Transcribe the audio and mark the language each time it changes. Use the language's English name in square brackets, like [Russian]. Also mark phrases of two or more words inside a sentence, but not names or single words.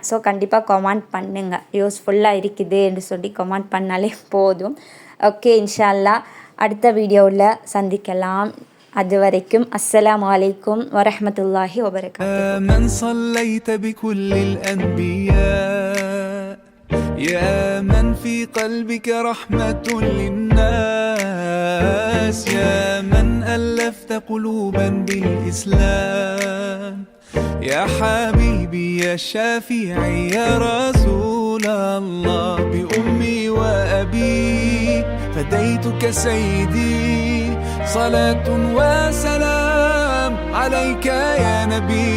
[Tamil] ஸோ கண்டிப்பாக கமெண்ட் பண்ணுங்கள், யூஸ்ஃபுல்லாக இருக்குது என்று சொல்லி கமெண்ட் பண்ணாலே போதும். ஓகே, [Arabic] إن شاء الله [Tamil] அடுத்த வீடியோவில் சந்திக்கலாம். [Arabic] அது வரைக்கும் السلام عليكم ورحمة الله وبركاته. يا من في قلبك رحمة للناس، يا من ألفت قلوبا بالإسلام، يا حبيبي يا شافعي يا رسول الله، بأمي وأبي فديتك سيدي، صلاة وسلام عليك يا نبي.